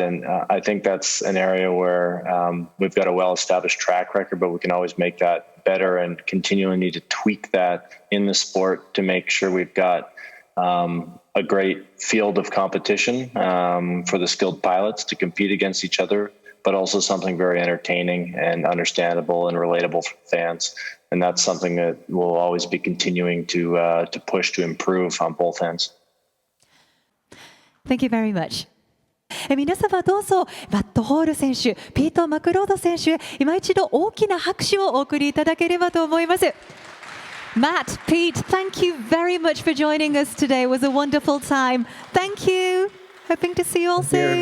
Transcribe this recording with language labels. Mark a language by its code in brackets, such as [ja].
[en] And I think that's an area where we've got a well-established track record, but we can always make that better and continually need to tweak that in the sport to make sure we've got a great field of competition for the skilled pilots to compete against each other, but also something very entertaining and understandable and relatable for fans. And that's something that we'll always be continuing to push to improve on both ends. Thank you very much. [ja] 皆様どうぞマット・ホール選手、ピート・マクロード選手へ今一度大きな拍手をお送りいただければと思います。 [en] Matt, Pete, thank you very much for joining us today. It was a wonderful time. Thank you. Hoping to see you all soon.